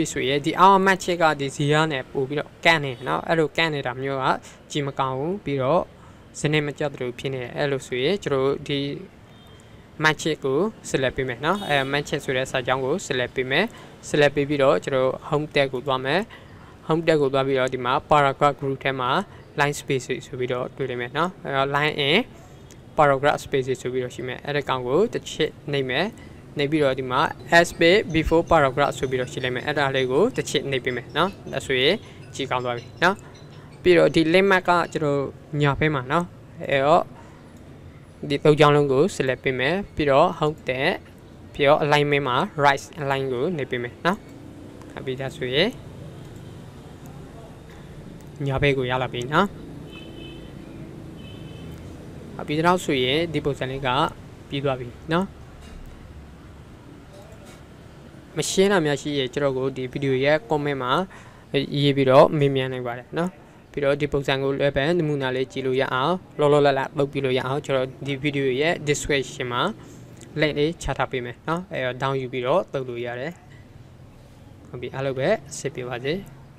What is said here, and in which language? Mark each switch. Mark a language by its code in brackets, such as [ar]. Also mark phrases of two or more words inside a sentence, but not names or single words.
[my] ဆိုရင်ဒီအောက်မှတ်ချက်ကဒီဇီယာနဲ့ပို့ပြီးတော့ကန့်နေနော်အဲ့လိုကန့်နေတာမျိုးကကြီးမကောင်းဘူးပြီးတော့စနေမကြတဲ့လိုဖြစ်နေတယ်အဲ့လိုဆိုရင်ကျွန်တော်ဒီ match ကို select ပေးမယ်နော်အဲ match ဆိုတဲ့စာကြောင်းကို select ပေးမယ် select ပေးပြီးတော့ကျွန်တော် [en] home tag [my] ကိုသွားမယ် [en] home tag [my] ကိုသွားပြီးတော့ဒီမှာ [en] paragraph group [my] ထဲမှာ [en] line space [my] ဆိုပြီးတော့တွေ့လိမ့်မယ်နော်အဲ [en] line in paragraph space [my] ဆိုပြီးတော့ရှိမယ်အဲ့ဒီကောင်ကိုတစ်ချက်နှိပ်မယ်နှိပ်ပြီးတော့ဒီမှာ [en] space before paragraph [my] ဆိုပြီးတော့ရှိလိမ့်မယ်အဲ့ဒါလေးကိုတစ်ချက်နှိပ်ပေးမယ်နော်ဒါဆိုရင်ကြည့်ကောင်းသွားပြီနော်ပြီးတော့ဒီ [en] link map [my] ကကျွန်တော်ညာဘက်မှာနော်အဲ့တော့ဒီသုံးကြောင်းလုံးကို select ပေးမယ်ပြီးတော့ [en] home tag [my] ပြီးတော့ alignment မှာ [en] right align [my] ကိုနှိပ်ပေးမယ်နော်ဟုတ်ပြီဒါဆိုရင် ညာဘက်ကိုရလာပြီနော်ဟုတ်ပြီတော့ဆိုရင်ဒီပုံစံလေးကပြီးသွားပြီနော် မရှင်းတာများရှိရင်ကျွန်တော်ကိုဒီဗီဒီယိုရဲ့ comment မှာရေးပြီးတော့မေးမြန်းနိုင်ပါတယ်နော်ပြီးတော့ဒီပုံစံကိုလည်းပဲနမူနာလေးကြည့်လို့ရအောင်လောလောလတ်လုပ်ပြီးလို့ရအောင်ကျွန်တော်ဒီဗီဒီယိုရဲ့ description မှာ link လေးချထားပေးမယ်နော်အဲတော့ down ယူပြီးတော့လုပ်လို့ရတယ်ဟုတ်ပြီအားလုံးပဲစစ်ပြပါစေ